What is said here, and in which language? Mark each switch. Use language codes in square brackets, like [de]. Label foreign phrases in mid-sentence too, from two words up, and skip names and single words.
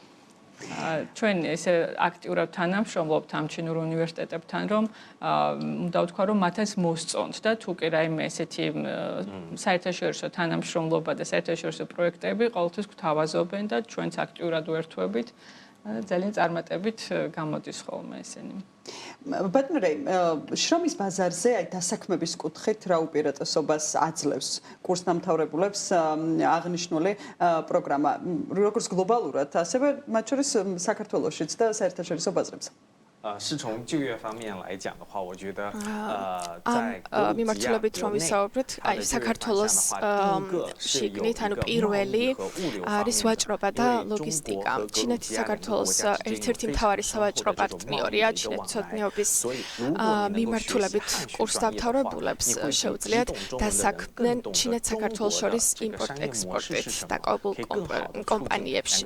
[ka] ჩვენ ესე აქტიურად თანამშრომლობთ ამ ჩინურ უნივერსიტეტებთან, რომ უნდა ვთქვა, რომ მათაც მოსწონთ და თუ კი რაიმე ესეთი საერთაშორისო თანამშრომლობა და საერთაშორისო პროექტები ყოველთვის გვთავაზობენ და ჩვენც აქტიურად ვერთვებით ძალიან წარმატებით გამოდის ხოლმე ესენი. ბატონო რეი, შრომის ბაზარზე აი დასაქმების კუთხით რა უპირატესობას აძლევს კურსდამთავრებულებს აღნიშნული პროგრამა, როგორც გლობალურად, ასევე მათ შორის საქართველოშიც და საერთაშორისო ბაზრებზე. [zh] 是从就业方面来讲的话，我觉得 [ka] მიმართულებით რომ ვისაუბრეთ, აი საქართველოს შიგნით, ანუ პირველი არის ვაჭრობა და ლოგისტიკა. ჩინეთი საქართველოს ერთ-ერთი მთავარი სავაჭრო პარტნიორია, ჩინეთ-ცოდნეობის მიმართულებით კურსდამთავრებულებს შეუძლიათ დასაქმდნენ ჩინეთ-საქართველოს შორის იმპორტ-ექსპორტით დაკავებულ კომპანიებში.